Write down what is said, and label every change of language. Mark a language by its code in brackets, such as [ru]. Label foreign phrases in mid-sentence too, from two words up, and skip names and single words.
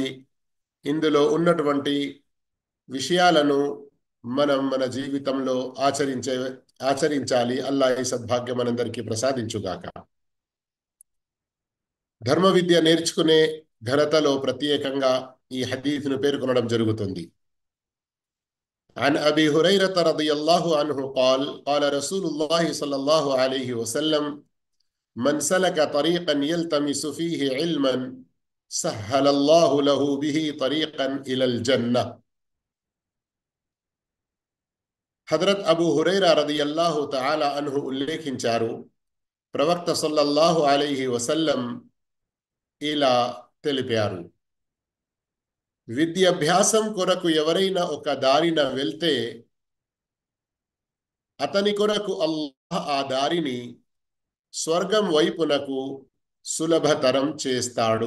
[te] ఇందులో ఉన్నటువంటి విషయాలను మనం మన జీవితంలో ఆచరించాలి. అల్లాహ్ ఈ సద్భాగ్యం మనందరికీ ప్రసాదించుగాక. ధర్మ విద్య నేర్చుకునే ఘనతలో ప్రత్యేకంగా ఈ హదీసును పేర్కొనడం జరుగుతుంది. [ar] عن أبي هريرة رضي الله عنه قال قال رسول الله صلى الله عليه وسلم من سلك طريقا يلتمس فيه علما سهل الله له به طريقا إلى الجنة. [te] హజరత్ అబూ హురైరా [ar] رضي الله تعالى عنه [te] ఉల్లేఖించారు, ప్రవక్త [ar] صلى الله عليه وسلم [te] ఇలా తెలిపారు: విద్యాభ్యాసం కొరకు ఎవరైనా ఒక దారిన వెళ్తే అతని కొరకు అల్లాహ్ ఆ దారిని స్వర్గం వైపునకు సులభతరం చేస్తాడు.